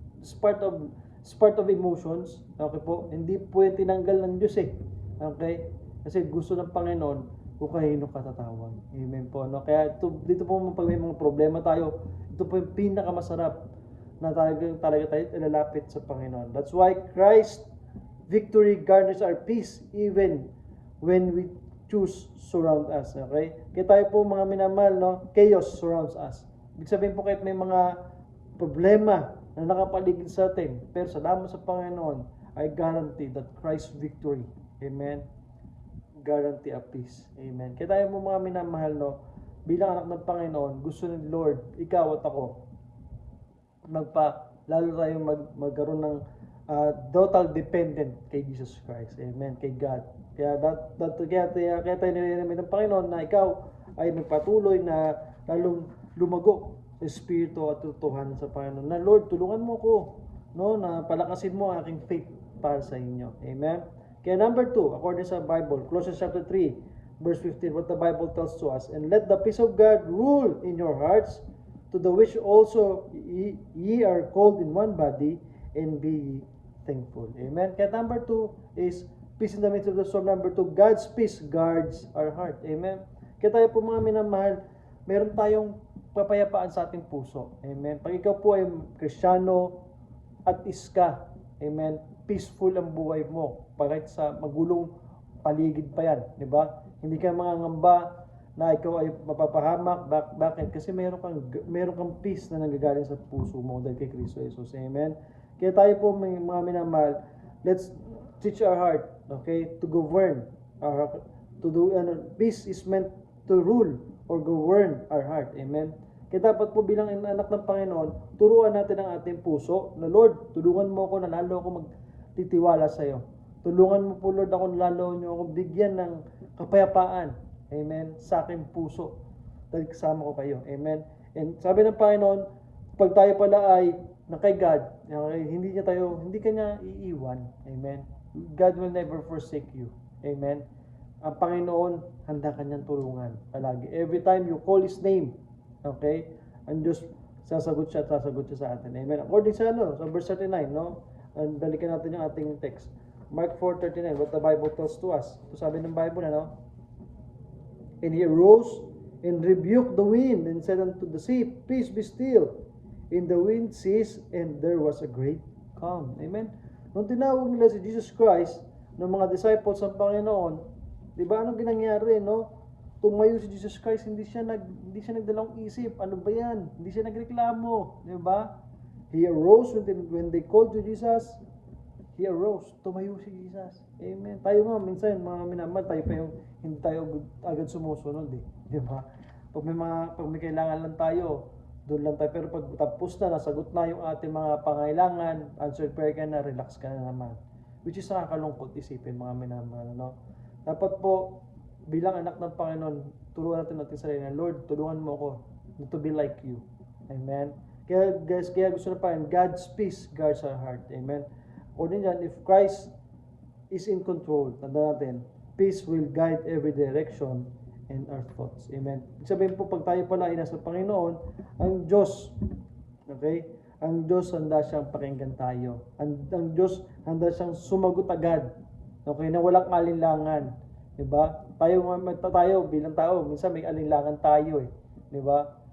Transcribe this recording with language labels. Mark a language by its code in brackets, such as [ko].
[en] It's part of emotions. [tl] Okay po? Hindi pwede tinanggal ng Diyos eh. Okay? Kasi gusto ng Panginoon, kung kahino katatawag. Amen po. No? Kaya dito po pag may mga problema tayo, ito po yung pinakamasarap na talaga tayo ilalapit sa Panginoon. [en] That's why Christ victory garners our peace even when we choose surround us. Okay? [tl] Kaya tayo po mga minamahal, no? [en] Chaos surrounds us. [tl] Ibig sabihin po kahit may mga problema na nakapaligid sa atin, pero salamat sa Panginoon, [en] I guarantee that Christ's victory. [tl] Amen? [en] Guarantee a peace. Amen? [tl] Kaya tayo po mga minamahal, no? Bilang anak ng Panginoon, gusto ni Lord, ikaw at ako, lalo tayong magkaroon ng total dependent kay Jesus Christ. Amen. Kay God. Kaya tayo nilalaman ng Panginoon na ikaw ay magpatuloy na lalong lumago sa Espiritu at tutuhan sa Panginoon. Na Lord, tulungan mo ko, no, na palakasin mo ang aking faith para sa inyo. Amen. [en] Kaya number 2, according sa Bible, Colossians chapter 3, verse 15, what the Bible tells to us, and let the peace of God rule in your hearts, to the which also ye are called in one body, and be thankful. Amen. Kaya number 2 is peace in the midst of the storm. Number 2, God's peace guards our heart. Amen. [tl] Kaya tayo po mga minamahal, meron tayong papayapaan sa ating puso. Amen. Pag ikaw po ay Kristiyano at iska, amen, peaceful ang buhay mo. Kahit sa magulong paligid pa yan. Diba? Hindi ka mangangamba na ikaw ay mapapahamak. Bakit? Kasi meron kang peace na nanggagaling sa puso mo dahil kay Kristo Jesus. Amen. Kaya tayo po mga minamahal, [en] let's teach our heart, okay, to govern our heart, peace is meant to rule or govern our heart. Amen. [tl] Kaya dapat po bilang anak ng Panginoon, turuan natin ang ating puso na Lord, tulungan mo ako na lalo ako magtitiwala sa iyo. Tulungan mo po Lord ako na lalo niyo ako bigyan ng kapayapaan. Amen. Sa aking puso. Dahil kasama ko kayo. Amen. And sabi ng Panginoon, pag tayo pala ay na kay God, hindi kanya iiwan. Amen. [en] God will never forsake you. [tl] Amen. Ang Panginoon, handa kanyang tulungan palagi. [en] Every time you call His name, okay, [tl] ang Diyos sasagot siya sa atin. Amen. According sa verse 39, no? And balikan natin yung ating text. [en] Mark 4:39, what the Bible tells to us. [tl] Ito sabi ng Bible, [en] and He arose and rebuked the wind and said unto the sea, peace be still. And the wind ceased, and there was a great calm. Amen. [tl] Nung tinawag nila si Jesus Christ ng mga disciples ng Panginoon, di ba anong ginangyari, no? Tumayo si Jesus Christ, hindi siya nagdalawang isip. Ano ba yan? Hindi siya nagreklamo, di ba? [en] He arose when they called to Jesus. He arose. [tl] Tumayo si Jesus. Amen. Tayo nga, minsan, mga minamahal, tayo pa yung hindi tayo agad sumusunod, di ba? Pag may kailangan lang tayo, doon lang tayo. Pero pag tapos na, nasagot na yung ating mga pangailangan, answered prayer ka na, relax ka na naman. Which is nakakalungkot isipin, mga minamahal, no? Dapat po, bilang anak ng Panginoon, turuan natin sarili na, Lord, tulungan mo ako [en] to be like you. [tl] Amen. Kaya gusto na pa rin, [en] God's peace guards our heart. Amen. O din yan, if Christ is in control, [tl] tanda natin, [en] peace will guide every direction and our thoughts. Amen. [tl] Sabihin po, pag tayo pala ay nasa Panginoon, ang Diyos, okay, ang Diyos handa siyang pakinggan tayo. Ang Diyos handa siyang sumagot agad. Okay, na walang alinlangan. Diba? Tayo bilang tao, minsan may alinlangan tayo eh. Diba?